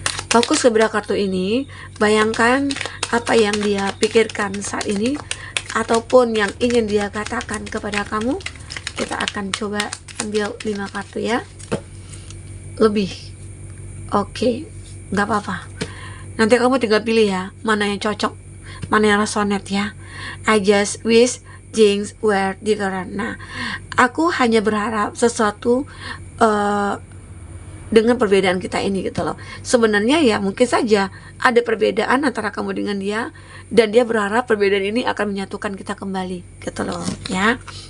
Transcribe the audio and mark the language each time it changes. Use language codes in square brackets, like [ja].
[id] Fokus kepada kartu ini, bayangkan apa yang dia pikirkan saat ini, ataupun yang ingin dia katakan kepada kamu. Kita akan coba ambil 5 kartu ya. Lebih. Oke, nggak apa-apa. Nanti kamu tinggal pilih ya, mana yang cocok, mana yang resonate ya. [en] I just wish things were different. [id] Nah, aku hanya berharap sesuatu dengan perbedaan kita ini gitu loh. Sebenarnya ya mungkin saja ada perbedaan antara kamu dengan dia, dan dia berharap perbedaan ini akan menyatukan kita kembali gitu loh ya.